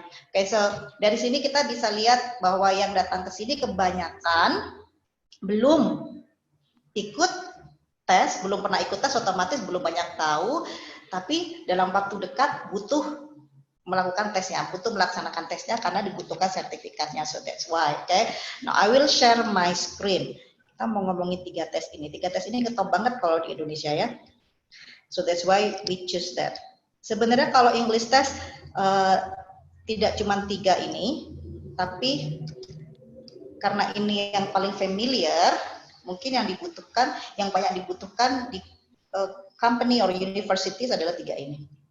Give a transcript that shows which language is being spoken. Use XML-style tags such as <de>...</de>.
<id>Oke, so dari sini kita bisa lihat bahwa yang datang ke sini kebanyakan belum ikut tes, belum pernah ikut tes, otomatis belum banyak tahu, tapi dalam waktu dekat butuh melakukan tesnya, butuh melaksanakan tesnya karena dibutuhkan sertifikatnya.</id> <en>So that's why, okay. Now I will share my screen.</en> <id>Kita mau ngomongin 3 tes ini. 3 tes ini ngetop banget kalau di Indonesia ya.</id> <en>So that's why we choose that.</en> <id>Sebenarnya kalau English test tidak cuma 3 ini, tapi karena ini yang paling familiar, mungkin yang dibutuhkan, yang banyak dibutuhkan di</id> <en>company or universities</en> <id>adalah 3 ini.</id>